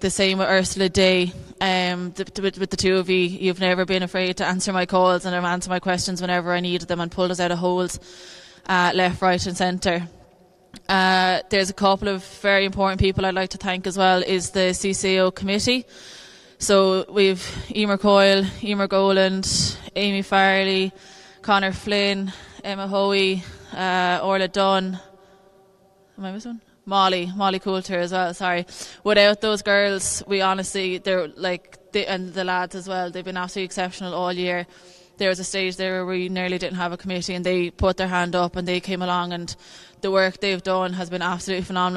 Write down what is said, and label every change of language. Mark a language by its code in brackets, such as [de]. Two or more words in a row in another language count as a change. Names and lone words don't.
[en] The same with Ursula Day. With the two of you, you've never been afraid to answer my calls and answer my questions whenever I needed them, and pulled us out of holes left, right and centre. There's a couple of very important people I'd like to thank as well, is the CCO committee. So we've Emer Coyle, Emer Goland, Amy Farley, Conor Flynn, Emma Hoey, Orla Dunn. Am I missing one? Molly Coulter as well, sorry. Without those girls, we honestly, and the lads as well, they've been absolutely exceptional all year. There was a stage there where we nearly didn't have a committee, and they put their hand up and they came along, and the work they've done has been absolutely phenomenal.